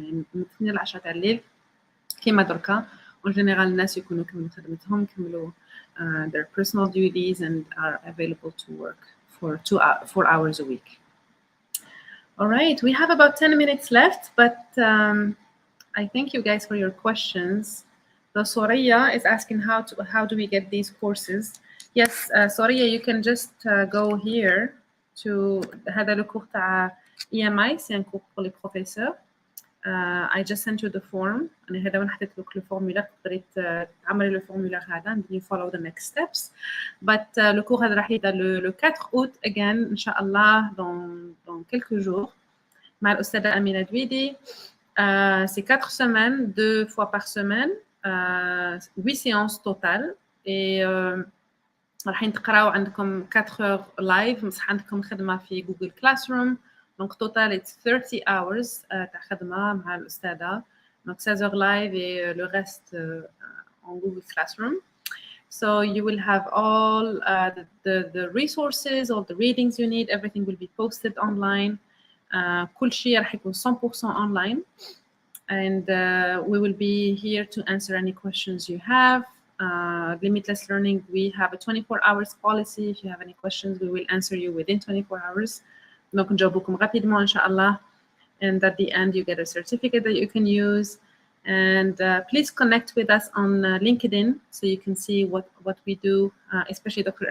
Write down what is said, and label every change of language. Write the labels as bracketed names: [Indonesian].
[Arabic] يعني من 8 ل 10 تاع الليل كيما دركا. [French] En général [Arabic] الناس يكونوا كملوا خدمتهم كملوا [English] their personal duties and are available to work for 4 hours a week. All right, we have about 10 minutes left, but I thank you guys for your questions. So Soraya is asking how do we get these courses? Yes, Soraya, you can just go here to [French] هذا le cours تاع EMI, c'est un cours pour les professeurs. [English] I just sent you the form. [Arabic] أنا هذا وين حطيت لك الفورمولا تقدري تعملي الفورمولا هذا [English] and you follow the next steps. [Arabic] But [French] le cours [Arabic] هذا راح يبدا [French] le 4 août [Arabic] again إن شاء الله [French] dans quelques jours [Arabic] مع الأستاذة أمينة دويدي. [French] C'est 4 semaines, 2 fois par semaine, 8 séances totales et [Arabic] راح تقراو عندكم [French] 4 heures live [Arabic] مصح عندكم خدمة في [French] Google Classroom. Donc [English] total it's 30 hours [Arabic] تاع خدمة مع الأستاذة. [French] Donc 16 heures live et le reste en Google Classroom. [English] So you will have all the resources, all the readings you need, everything will be posted online. [Arabic] كل شيء راح يكون 100% online. [English] And we will be here to answer any questions you have. Limitless Learning, we have a 24 hours policy. If you have any questions, we will answer you within 24 hours. [French] Donc [Arabic] نجاوبكم [French] rapidement [English] إن شاء الله. and at the end you get a certificate that you can use. And please connect with us on LinkedIn so you can see what we do, especially Dr.